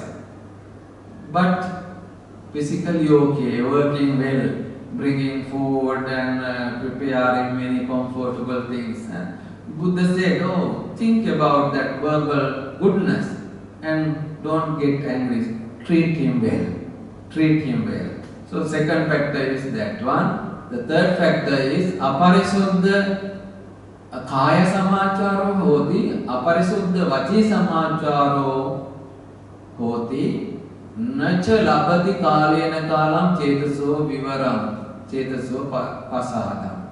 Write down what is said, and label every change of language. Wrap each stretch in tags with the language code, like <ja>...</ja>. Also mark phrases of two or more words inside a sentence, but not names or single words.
<en>But physically okay, working well, bringing food and preparing many comfortable things. And Buddha said, oh, think about that verbal goodness and don't get angry. Treat him well. Treat him well. So second factor is that one. The third factor is</en> <pi>aparisuddha kaya samacharo hoti, aparisuddha vachi samacharo hoti, nacha labati kalena kalam chetaso vivaram, chetaso pasahadam.</pi>